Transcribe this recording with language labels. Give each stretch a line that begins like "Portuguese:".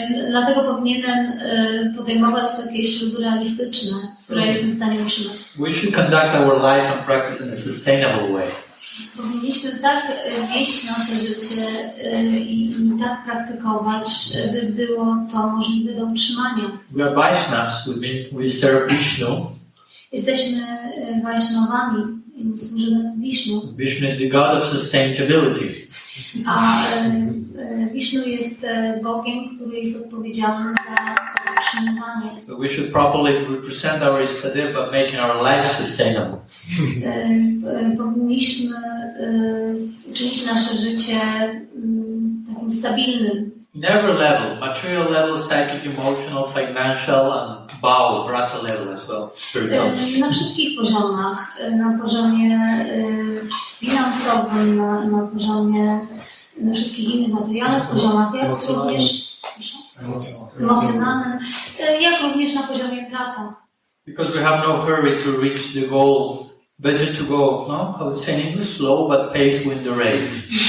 Polish: Dlatego powinienem podejmować takie śluby realistyczne, które jestem w stanie utrzymać.
English: We should conduct our life and practice in a sustainable way.
Polish: Powinniśmy tak wieść nasze życie i tak praktykować, by było to możliwe do utrzymania.
English: We are Vaishnavas, we serve Vishnu.
Polish: Jesteśmy Vaishnavami i służymy Wisznu.
English: Vishnu is the God of sustainability.
Polish: A Wisznu jest Bogiem, który jest odpowiedzialny za utrzymywanie.
English: So we should properly represent our Istadev by making our life sustainable.
Polish: Powinniśmy uczynić nasze życie takim stabilnym.
English: In every level, material level, psychic, emotional, financial, and brata level as well, spiritual.
Polish: Na wszystkich poziomach, na poziomie finansowym, na poziomie, na wszystkich innych materialnych poziomach, jak również emocjonalnym, jak również na poziomie brata.
English: Because we have no hurry to reach the goal, better to go, no? How to say in English, slow but pace win the race.